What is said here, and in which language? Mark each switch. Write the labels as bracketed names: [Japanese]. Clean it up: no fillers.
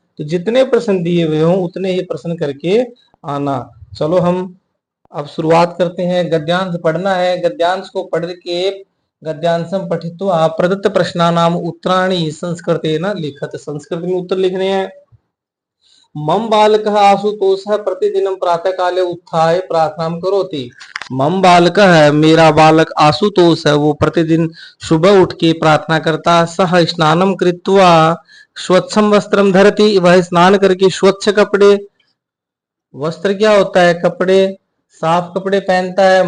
[Hindi] तो जितने प्रश्न दिए हुए हों उतने ही प्रश्न करके आना। चलो हम अब शुरुआत करते हैं। गद्यांश पढ़ना है, गद्यांश को पढ़ के [Sanskrit] गद्यांशम पठित्वा प्रदत्त प्रश्नानाम उत्तराणि संस्कृतेन लिखत, [Hindi] संस्कृत में उत्तर लिखने हैं। [Sanskrit] मम बालकः आशुतोषः प्रतिदिनं प्रातः काले उत्थाय प्रार्थना करोति। [Hindi] मम बालक है, मेरा बालक आशुतोष है, वो प्रतिदिन सुबह उठ के प्रार्थना करता। [Sanskrit] सह स्नानम कृत्वा स्वच्छम वस्त्रम धरति, [Hindi] वह स्नान करके स्वच्छ कपड़े, वस्त्र क्या होता है, कपड़े, साफ कपड़े पहनता है।